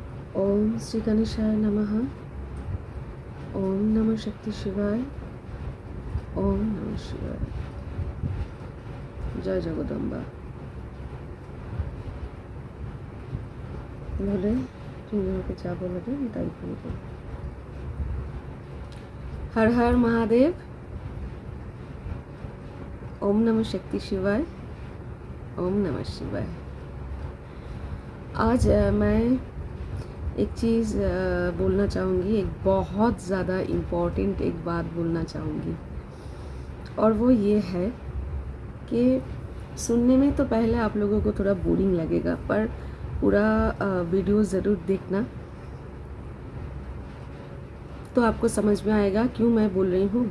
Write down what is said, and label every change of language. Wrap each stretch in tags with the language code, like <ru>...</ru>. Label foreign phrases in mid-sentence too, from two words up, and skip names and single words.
<sa>ओम श्री गणेशाय नमः। ओम नमः शक्ति शिवाय। ओम नमः शिवाय।</sa> <hi>जय जगदम्बा। बोले के चा बोले ताई बोले हर हर महादेव।</hi> <sa>ओम नमः शक्ति शिवाय। ओम नमः शिवाय।</sa> <hi>आज मैं एक चीज़ बोलना चाहूँगी, एक बहुत ज़्यादा इम्पॉर्टेंट एक बात बोलना चाहूँगी, और वो ये है कि सुनने में तो पहले आप लोगों को थोड़ा बोरिंग लगेगा, पर पूरा वीडियो ज़रूर देखना तो आपको समझ में आएगा क्यों मैं बोल रही हूँ।</hi>